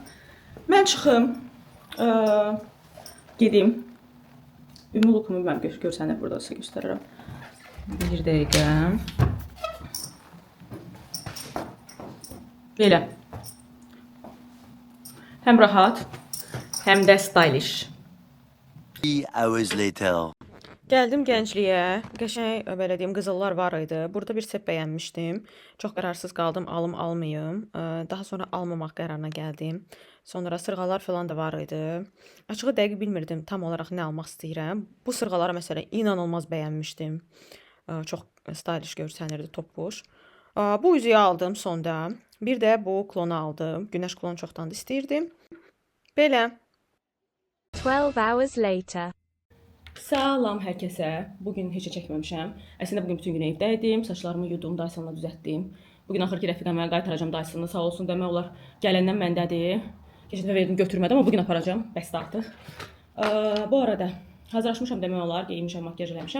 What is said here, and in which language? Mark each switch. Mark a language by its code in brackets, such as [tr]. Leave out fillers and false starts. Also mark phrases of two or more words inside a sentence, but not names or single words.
[az] Mən çıxım, gedim. Ümulukumu bilməm, görsənir burada sizə göstərirəm. Bir dəqiqə. Belə. Həm rahat, həm də stylish. [en] 3 hours later. [az] Gəldim gəncliyə. Qəşəng belə deyim qızıllar var idi. Burada bir sep bəyənmişdim. Çox qərarsız qaldım, alım almayım. Daha sonra almamaq qərarına gəldim. Sonra sırğalar falan da var idi. Açığı dəqiq bilmirdim tam olaraq nə almaq istəyirəm. Bu sırğaları məsələn inanılmaz bəyənmişdim. Çox stylish görsənirdi, topbuş. Bu üzüyü aldım sonda. Bir də bu klonu aldım. Günəş klonu çoxdan da istəyirdim. Belə. [en] 12 hours later. [az] Salam hər kəsə. Bugün heç çəkməmişəm. Əslində bugün bütün gün evdə idim. Saçlarımı yudum, Dysonla düzəltdim. Bugün axır ki rəfiqəmə qaytaracağam Dyson'ı. Sağ olsun demək olar. Gələndən məndədir. Keçən dəfə verdim, götürmədim, amma bugün aparacağam. Bəsdir artıq. Bu arada hazırlaşmışam demək olar. Geyinmişəm, makyaj eləmişəm.